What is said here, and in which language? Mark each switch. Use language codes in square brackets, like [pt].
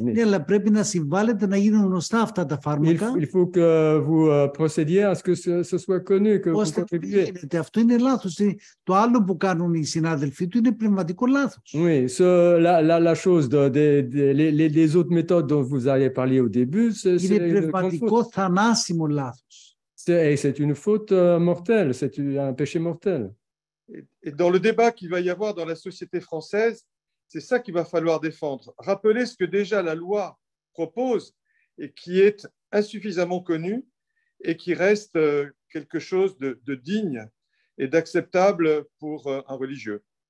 [el] Ναι, αλλά πρέπει να συμβάλλετε να γίνουν γνωστά αυτά τα φάρμακα. [fr] Il faut que vous procédiez à ce que ce soit connu, que vous contribuez. [el] Αυτό είναι λάθος. Το άλλο που κάνουν οι συνάδελφοί του είναι πνευματικό λάθος. [fr] Oui, la chose, les autres méthodes dont vous avez parlé au début, [el] είναι πνευματικό θανάσιμο λάθος. [fr] C'est une faute mortelle, c'est un péché mortel. Et dans le débat qu'il va y avoir dans la société française, c'est ça qu'il va falloir défendre. Rappeler ce que déjà la loi propose et qui est insuffisamment connu et qui reste quelque chose de digne et d'acceptable pour un religieux.